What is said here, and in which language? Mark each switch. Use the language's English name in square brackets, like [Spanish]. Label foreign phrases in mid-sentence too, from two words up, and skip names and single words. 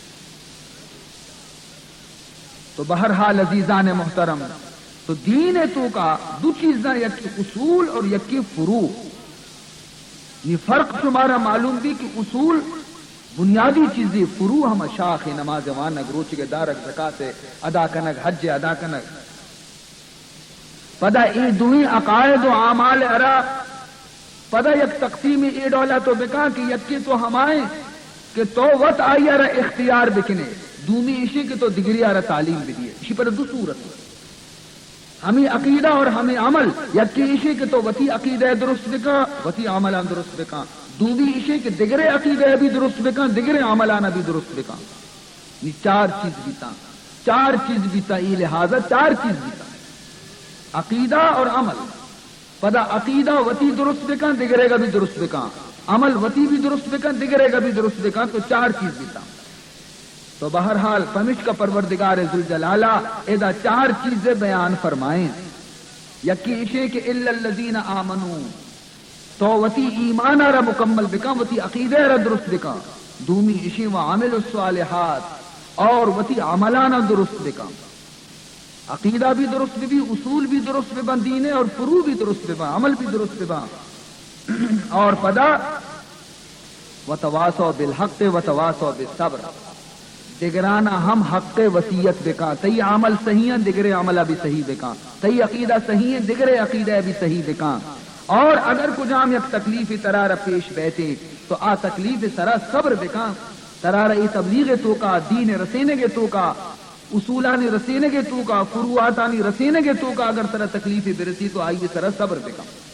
[Baluchi] تو بہرحال عزیزان محترم تو دین تو کا دو چیزاں یکی اصول اور یکی فروع. یہ فرق تمہارا معلوم بھی کہ اصول بنیادی چیزیں، فروع ہم شاخ نماز وانگ روچ کے دارک زکات ادا کنگ حج ادا کنگ پدا ای دوئی عقائد و اعمال ارا پدا یک تقسیم ای ڈولا تو بکا کہ یکی تو ہمائیں کہ تو وط آئی ارا اختیار بکنے دومی اشی کے تو دگری ارا تعلیم بھی دیئے. اسی پر دو صورت ہمیں عقیدہ اور ہمیں عمل یکی اشی کے تو وتی عقیدہ درست بکا وتی عملان درست بکا، دومی اشی کے دگرے عقیدہ بھی درست بکا دگرے عملان بھی درست بکا. چار چیز بیتا ای لہذا چار چیز بیتا عقیدہ اور عمل. پدا عقیدہ وتی درست بکا دگرے گا بھی درست بکا، عمل وتی بھی درست بکا دگرے گا بھی درست بکا. تو چار چیز بیتا. تو بہرحال پمش کا پروردگار ذوالجلالہ ادا چار چیزیں بیان فرمائیں. یکی اشے کہ [Arabic] الا الذین آمنوا [Baluchi] تو وتی ایمان را مکمل بکا وتی عقیدہ را درست بکا. دومی اشے [Arabic] وعملوا الصالحات [Baluchi] اور وتی عملانا درست بکا. عقیدہ بھی درست بھی، اصول بھی درست بکا، دین اور فروع بھی درست بکا، عمل بھی درست بکا. اور پدا [Arabic] وتواصوا بالحق وتواصوا بالصبر [Baluchi] دگرانا ہم حق وصیت بکا. تی عمل صحیح ہے دگرے عملہ بھی صحیح بکا، تی عقیدہ صحیح ہے دگرے عقیدہ بھی صحیح بکا. اور اگر کچھ ہم یک تکلیف ترارہ پیش بیٹھے تو تکلیف سرا صبر بکا. ترارہ ای تبلیغ تو کا دین رسینے کے تو کا اصولانی رسینے کے تو کا فروعاتانی رسینے کے تو کا اگر سر تکلیف برسی تو آئیے سر صبر بکم.